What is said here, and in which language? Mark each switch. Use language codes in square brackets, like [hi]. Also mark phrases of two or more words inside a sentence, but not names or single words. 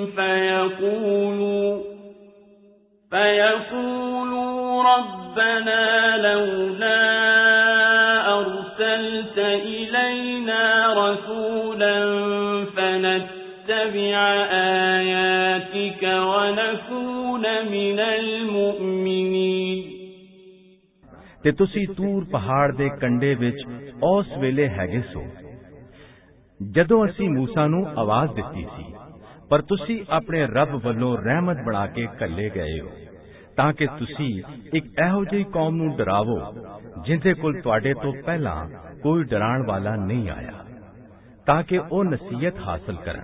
[ar] فيقولوا رَبَّنَا لَوْلَا أَرْسَلْتَ إِلَيْنَا رَسُولًا فَنَتَّبِعَ آيَاتِكَ وَنَكُونَ مِنَ الْمُؤْمِنِينَ۔ [pa] ਤੇ ਤੁਸੀਂ ਤੂਰ ਪਹਾੜ ਦੇ ਕੰਢੇ ਵਿੱਚ ਉਸ ਵੇਲੇ ਹੈਗੇ ਸੋ ਜਦੋਂ ਅਸੀਂ ਮੂਸਾ ਨੂੰ ਆਵਾਜ਼ ਦਿੱਤੀ ਸੀ, ਪਰ ਤੁਸੀਂ ਆਪਣੇ ਰੱਬ ਵੱਲੋਂ ਰਹਿਮਤ ਬਣਾ ਕੇ ਘੱਲੇ ਗਏ ਹੋ, ਤਾਂ ਕਿ ਤੁਸੀਂ ਇੱਕ ਇਹੋ ਜਿਹੀ ਕੌਮ ਨੂੰ ਡਰਾਵੋ ਜਿਨ੍ਹਾਂ ਕੋਲ ਤੁਹਾਡੇ ਤੋਂ ਪਹਿਲਾਂ ਕੋਈ ਡਰਾਉਣ ਵਾਲਾ ਨਹੀਂ ਆਇਆ, ਤਾਂ ਕਿ ਉਹ ਨਸੀਹਤ ਹਾਸਲ ਕਰਨ।